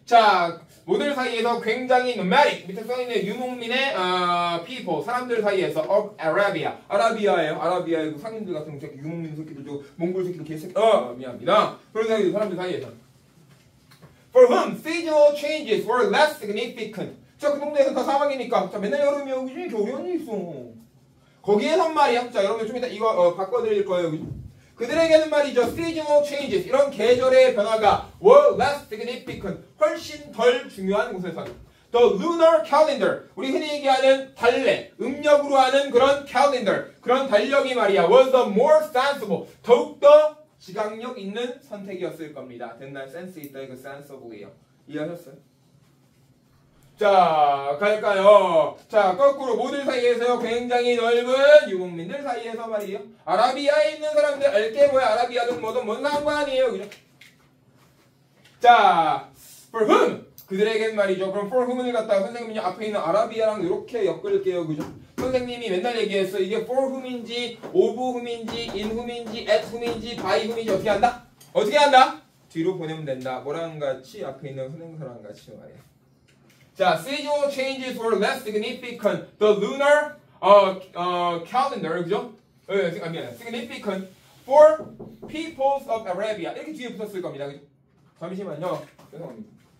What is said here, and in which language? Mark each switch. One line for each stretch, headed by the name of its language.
Korean: 자, 모델 사이에서 굉장히 nomadic. 밑에 써있는 유목민의 people. 사람들 사이에서 of Arabia. 아라비아의 그 상인들 같은 새끼, 유목민 새끼들, 몽골 새끼들, 개새끼. 미안합니다. 그런 사람들 사이에서.
English: For whom seasonal changes were less significant.
Korean: 자, 그 동네에서는 다 사막이니까. 자, 맨날 여름이 오지, 겨울이 언제 있어. 거기에선 말이야. 자, 여러분 좀 이따 이거 바꿔드릴 거예요. 그죠? 그들에게는 말이죠.
English: seasonal changes,
Korean: 이런 계절의 변화가
English: were less significant,
Korean: 훨씬 덜 중요한 곳에서
English: the lunar calendar,
Korean: 우리 흔히 얘기하는 달래, 음력으로 하는 그런 calendar, 그런 달력이 말이야
English: was the more sensible,
Korean: 더욱더 지각력 있는 선택이었을 겁니다. 됐나요? 센스 있다, 이거 sensible이요. 이해하셨어요? 자, 갈까요? 자, 거꾸로 모들 사이에서요, 굉장히 넓은 유목민들 사이에서 말이에요. 아라비아에 있는 사람들, 알게 뭐야, 아라비아든 뭐든 뭔 상관이에요, 그죠? 자,
English: for whom,
Korean: 그들에겐 말이죠. 그럼 for whom을 갖다가 선생님이 앞에 있는 아라비아랑 이렇게 엮을게요, 그죠? 선생님이 맨날 얘기했어. 이게 for whom인지, of whom인지, in whom인지, at whom인지, by whom인지 어떻게 한다? 어떻게 한다? 뒤로 보내면 된다. 뭐랑 같이? 앞에 있는 선행사랑 같이 말이야.
English: 자, seasonal changes were less significant. The lunar calendar,
Korean: 그죠?
English: significant for peoples of Arabia.
Korean: 이렇게 뒤에 붙었을 겁니다. 그죠? 잠시만요. 죄송합니다.